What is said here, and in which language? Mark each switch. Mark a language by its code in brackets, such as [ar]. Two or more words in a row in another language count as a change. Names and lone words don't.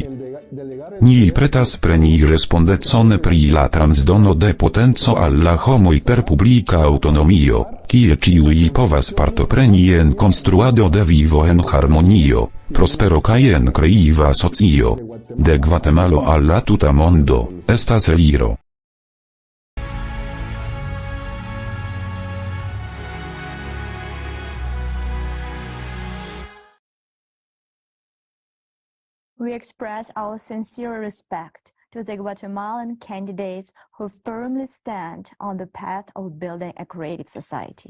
[eo] Ni pretas preni respondecon pri la transdono de potenco al la homoj per publika aŭtonomio, kie ĉiuj povas partopreni en konstruado de vivo en harmonio, prospero kaj en kreiva socio. De Gvatemalo al la tuta mondo, estas eliro. [en] We express our sincere respect to the Guatemalan candidates who firmly stand on the path of building a creative society.